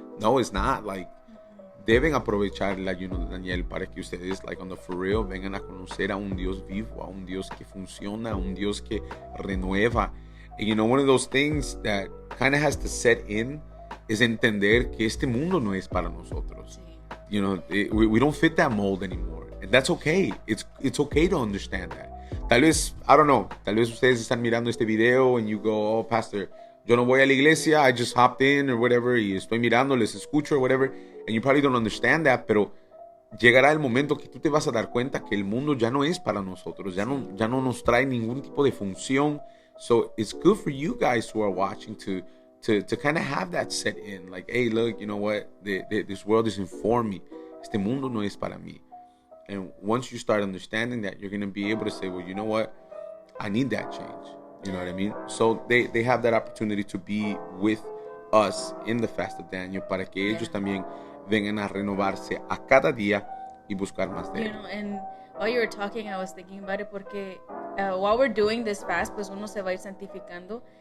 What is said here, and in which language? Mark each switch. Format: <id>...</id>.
<en>No, it's not, like,</en> <es>deben aprovechar el ayuno de Daniel para que ustedes,</es> <en>like, on the for real,</en> <es>vengan a conocer a un Dios vivo, a un Dios que funciona, a un Dios que renueva.</es> <en>And, one of those things that kind of has to set in</en> <es>es entender que este mundo no es para nosotros.</es> <en>We don't fit that mold anymore. And that's okay. It's okay to understand that.</en> <es>Tal vez,</es> <en>I don't know,</en> <es>tal vez ustedes están mirando este video</es> <en>and you go, oh,</en> <es>pastor, yo no voy a la iglesia,</es> <en>I just hopped in or whatever,</en> <es>y estoy mirando, les escucho or whatever,</es> <en>and you probably don't understand that,</en> <es>pero llegará el momento que tú te vas a dar cuenta que el mundo ya no es para nosotros, ya no nos trae ningún tipo de función.</es> <en>So it's good for you guys who are watching to kind of have that set in, like, hey, look, you know what, this world isn't for me.</en> <es>Este mundo no es para mí.</es> <en>And once you start understanding that, you're going to be able to say, well, you know what, I need that change. You know what I mean? So they have that opportunity to be with us in the fast of Daniel</en> <es>para que ellos también vengan a renovarse a cada día y buscar más de él.</es> <en>And while you were talking, I was thinking about it porque while we're doing this fast,</en> <es>pues uno se va a ir santificando.</es>